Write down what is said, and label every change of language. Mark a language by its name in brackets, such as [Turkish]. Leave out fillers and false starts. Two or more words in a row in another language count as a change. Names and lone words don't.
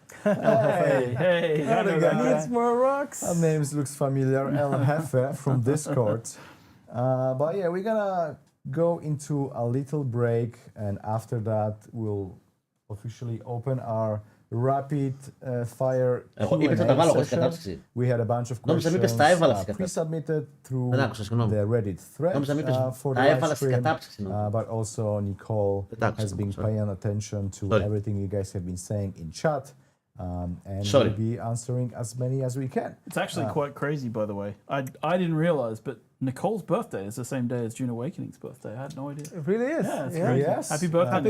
[English] Hey, How the guy? It's more rocks. Our names looks familiar. El Jefe from Discord. But yeah, we're gonna go into a little break, and after that, we'll officially open our rapid fire [Greek] είπες να τα [English] Q&A [Greek] βάλω εγώ στην [English] session. [Greek] κατάσταση. [English] We had a bunch of [Greek] Νόμιζα μην είπες [English] questions [Greek] τα έβαλα στην κατάσταση. [English] pre-submitted through [Greek] Δεν άκουσα, συγγνώμη. [English] the Reddit thread [Greek] Νόμιζα μην είπες [English] for the [Greek] τα [English] live [Greek] έβαλα στην [English] stream. [Greek] κατάψυξη. νόμιζα. [English] But also Nicole [Greek] Δεν τα άκουσα, [English] has been sorry. paying attention to Sorry. everything you guys have been saying in chat. And Sorry. we'll be answering as many as we can. It's actually quite crazy, by the way. I didn't realize, but Nicole's birthday is the same day as June Awakening's birthday. I had no idea. It really is. Yeah, it's yeah. crazy. Yes. Happy birthday, Happy